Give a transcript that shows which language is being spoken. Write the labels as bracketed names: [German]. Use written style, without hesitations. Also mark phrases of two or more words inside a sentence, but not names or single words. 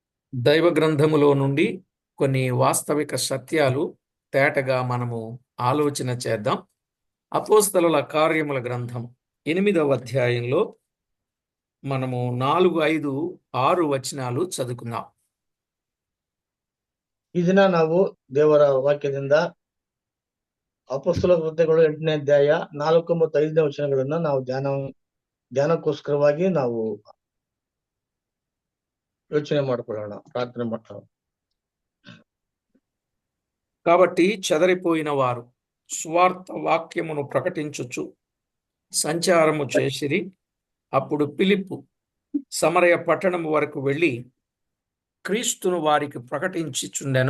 [Telugu] దైవ గ్రంథములో నుండి కొన్ని వాస్తవిక సత్యాలు తేటగా మనము ఆలోచన చేద్దాం. అపోస్తలుల కార్యముల గ్రంథం 8వ అధ్యాయంలో మనము 4, 5, 6 వచనాలు చదువుకుందాం. [Kannada] ಈ ದಿನ ನಾವು ದೇವರ ವಾಕ್ಯದಿಂದ ಅಪೊಸ್ತಲ ಕೃತ್ಯಗಳು 8ನೇ ಅಧ್ಯಾಯ 4 ಮತ್ತು 5ನೇ ವಚನಗಳನ್ನ ನಾವು ಧ್ಯಾನಕ್ಕೋಸ್ಕರವಾಗಿ ನಾವು ಯೋಚನೆ ಮಾಡಿಕೊಳ್ಳೋಣ, ಪ್ರಾರ್ಥನೆ ಮಾಡೋಣ. [Telugu] కాబట్టి చెదరిపోయిన వారు సువార్త వాక్యమును ప్రకటించుచు సంచారము చేసిరి. అప్పుడు ఫిలిప్పు సమరయ పట్టణము వరకు వెళ్ళి క్రీస్తును వారికి ప్రకటించుచుండెను.